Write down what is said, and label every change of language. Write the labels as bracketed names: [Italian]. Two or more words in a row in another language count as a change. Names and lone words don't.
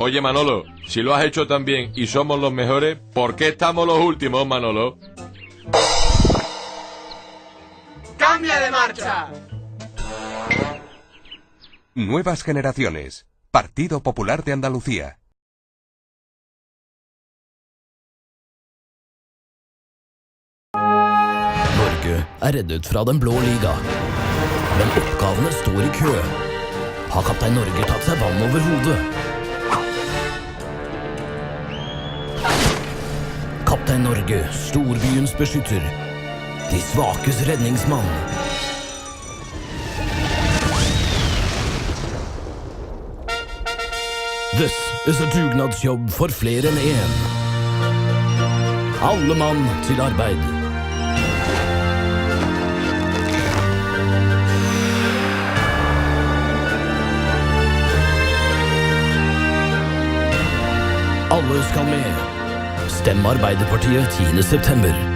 [Spanish] Oye, Manolo, si lo has hecho tan bien y somos los mejores, ¿por qué estamos los últimos, Manolo? ¡Cambia de marcha! Nuevas generaciones. Partido Popular de Andalucía. [Norwegian] Norge reddet fra den blå liga. Men oppgavene står i kø. Har kaptein Norge tatt seg vann over hodet? Kaptein Norge, storbyens beskytter. De svakes redningsmann. [English] This is a [Norwegian] dugnadsjobb for flere enn én. Alle mann til arbeid. Alle skal med. Stem Arbeiderpartiet 10. september.